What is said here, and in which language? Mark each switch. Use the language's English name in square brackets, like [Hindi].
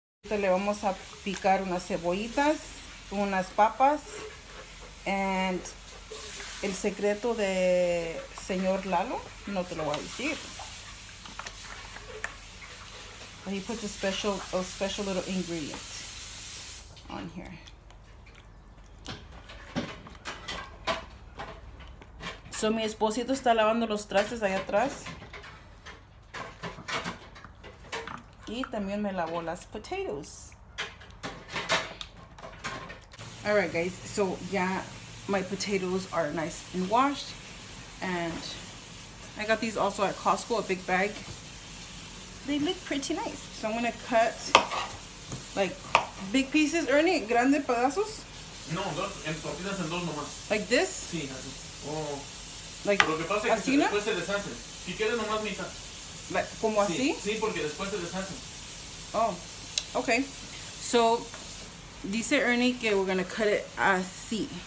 [Spanish] Le vamos a picar unas cebollitas, unas papas, and el secreto de señor Lalo, no te lo voy a decir. [English] But he puts a special little ingredient on here. [Spanish] So mi esposito está lavando los trastes allá atrás. Y también me lavó las potatoes. [English] Alright guys, so yeah, my potatoes are nice and washed. And I got these also at Costco, a big bag. They look pretty nice. So I'm going to cut like big pieces, Ernie, [Spanish] grande pedazos. No, partidas en dos nomás. [English] Like this? [Spanish] Sí, así. Oh. [English] Like, [Spanish] lo que pasa es que después se deshacen. Si quieres nomás mitad. Like, ¿como así? Sí, porque después se deshacen. [English] Oh, okay. So, [Spanish] dice Ernie que [English] we're gonna cut it así.